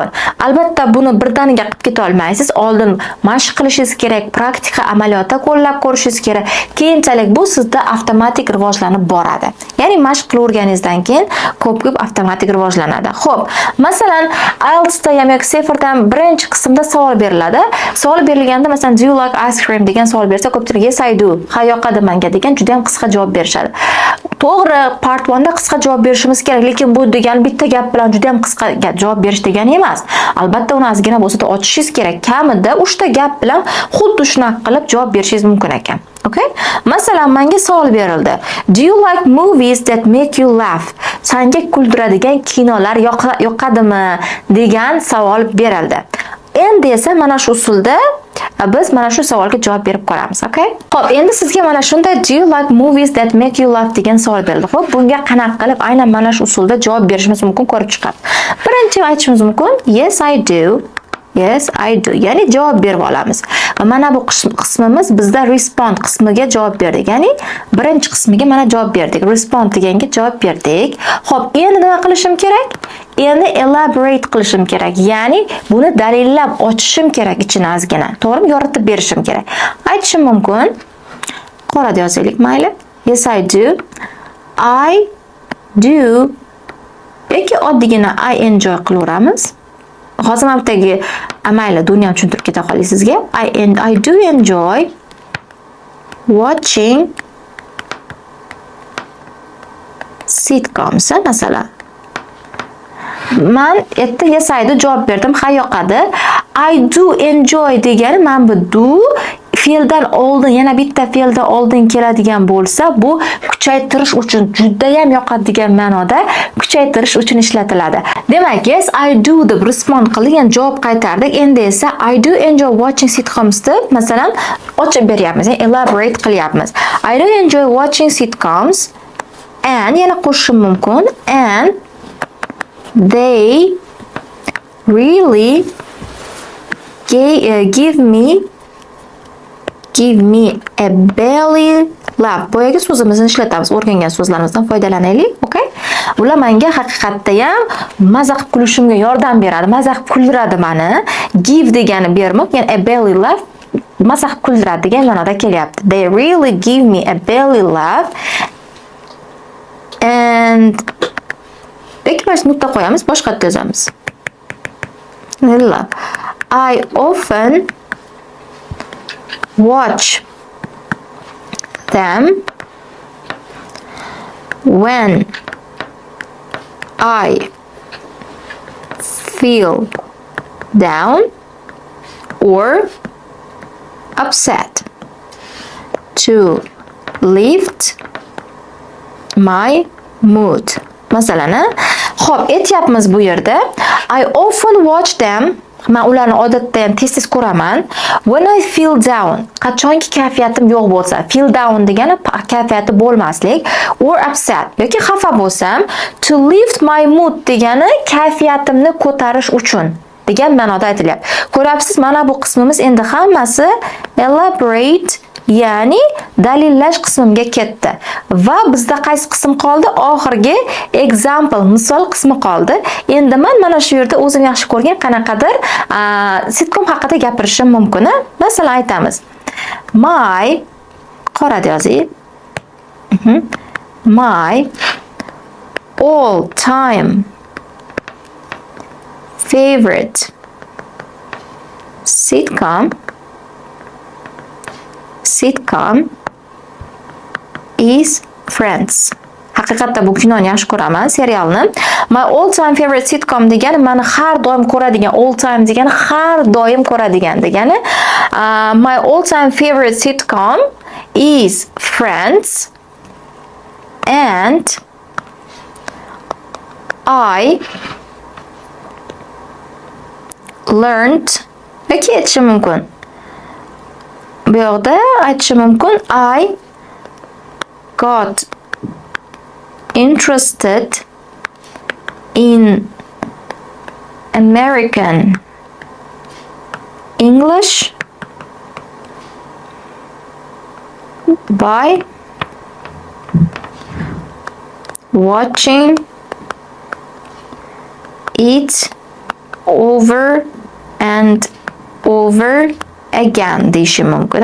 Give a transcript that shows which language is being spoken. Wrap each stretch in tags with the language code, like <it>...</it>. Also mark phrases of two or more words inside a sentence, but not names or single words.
<uz>Albatta buni birdaniga qilib keta olmaysiz. Oldin mashq qilishingiz kerak, praktika amaliyotda qo'llab ko'rishingiz kerak. Keyinchalik bu sizda avtomatik rivojlanib boradi. Ya'ni mashq qilaverganingizdan keyin ko'p-ko'p avtomatik rivojlanadi. Xo'p, masalan, IELTSda yoki Seferdan birinchi qismda savol beriladi. Savol berilganda masalan</uz> <en>do you like ice cream</en> <uz>degan savol bersa, ko'pchilik</uz> <en>yes I do,</en> <uz>ha yoqadi menga degan juda ham qisqa javob berishadi. To'g'ri, part 1da qisqa javob berishimiz kerak, lekin bu degani bitta gap bilan juda ham qisqa javob berish degani emas. Albatta uni ozgina bo'lsa-da ochishingiz kerak. Kamida 3 ta gap bilan xuddi shunaqa qilib javob berishingiz mumkin ekan. Okay? Masalan, menga savol berildi.</uz> <en>Do you like movies that make you laugh?</en> <uz>Senga kuldiradigan kinolar yoqadimi degan savol berildi. Endi esa mana shu usulda biz mana shu savolga javob berib ko'ramiz, okay? Xo'p, endi sizga mana shunda</uz> <en>do you like movies that make you laugh</en> <uz>degan savol berildi. Xo'p, bunga qanaqa qilib aynan mana shu usulda javob berishimiz mumkin ko'rib chiqamiz. Birinchi aytishimiz mumkin,</uz> <en>yes I do. Yes, I do.</en> <uz>Ya'ni javob berib olamiz. Va mana bu qismimiz bizda respond qismiga javob berdik. Ya'ni birinchi qismiga mana javob berdik. Respond deganga javob berdik. Xo'p, endi nima qilishim kerak? Endi elaborate qilishim kerak. Ya'ni buni dalillab ochishim kerak ichini ozgina. To'g'rimi? Yoritib berishim kerak. Aytishim mumkin. Qorada yozaylik, mayli.</uz> <en>Yes, I do. I do.</en> <uz>Yoki oddiygina</uz> <en>I enjoy</en> <uz>qilaveramiz. Hozir ham bittagi mayli, dunyam tushuntirib keta qolay sizga.</uz> <en>I do enjoy watching sitcoms, masalan.</en> <uz>Men erta yasaydi javob berdim, ha yoqadi.</uz> <en>I do enjoy</en> <uz>degani men bu do fe'ldan oldin, yana bitta fe'ldan oldin keladigan bo'lsa, bu kuchaytirish uchun juda ham yoqadi degan ma'noda kuchaytirish uchun ishlatiladi. Demak,</uz> <en>yes I do</en> <uz>deb respond qilgan javob qaytardik. Endi esa</uz> <en>I do enjoy watching sitcoms</en> <uz>deb masalan ochib beryapmiz, ya'ni elaborate qilyapmiz.</uz> <en>I do enjoy watching sitcoms and</en> <uz>yana qo'shishim mumkin</uz> <en>and they really give me a belly laugh.</en> <uz>Boyagi so'zimizni ishlatamiz, o'rgangan so'zlarimizdan foydalanaylik, okay? Ular menga haqiqatda ham maza qilib kulishimga yordam beradi, maza qilib kuldiradi meni. Give degani bermoq, ya'ni</uz> <en>a belly laugh</en> <uz>maza qilib kuldiradi degan ma'noda kelyapti.</uz> <en>They really give me a belly laugh and</en> <uz>ikkinchi nuqta qo'yamiz, boshqa yozamiz.</uz> <en>I often watch them when I feel down or upset to lift my mood.</en> <uz>Masalan, xo'p, aytyapmiz bu yerda</uz> <en>I often watch them.</en> <uz>Men ularni odatda ham tez-tez ko'raman.</uz> <en>When I feel down,</en> <uz>qachonki kayfiyatim yo'q bo'lsa,</uz> <en>feel down</en> <uz>degani kayfiyati bo'lmaslik,</uz> <en>or upset</en> <uz>yoki xafa bo'lsam,</uz> <en>to lift my mood</en> <uz>degani kayfiyatimni ko'tarish uchun degan ma'noda aytilyapti. Ko'ryapsiz, mana bu qismimiz endi hammasi elaborate, ya'ni dalillash qismiga ketdi. Va bizda qaysi qism qoldi? Oxirgi example, misol qismi qoldi. Endi men mana shu yerda o'zim yaxshi ko'rgan qanaqadir sitcom haqida gapirishim mumkin. Masalan, aytamiz. My qora yozing.</uz> <en>My all time favorite sitcom is Friends.</en> <uz>Haqiqatda bu kinoni yaxshi ko'raman, serialni.</uz> <en>My all time favorite sitcom</en> <uz>degani meni har doim ko'radigan,</uz> <en>all time</en> <uz>degani har doim ko'radigan degani.</uz> <en>My all time favorite sitcom is Friends and I learned</en> <uz>yoki aytishim mumkin. Bu yoqda aytishim mumkin</uz> <en>I got interested in American English by watching it over and over again</en> <uz>deyishim mumkin.</uz>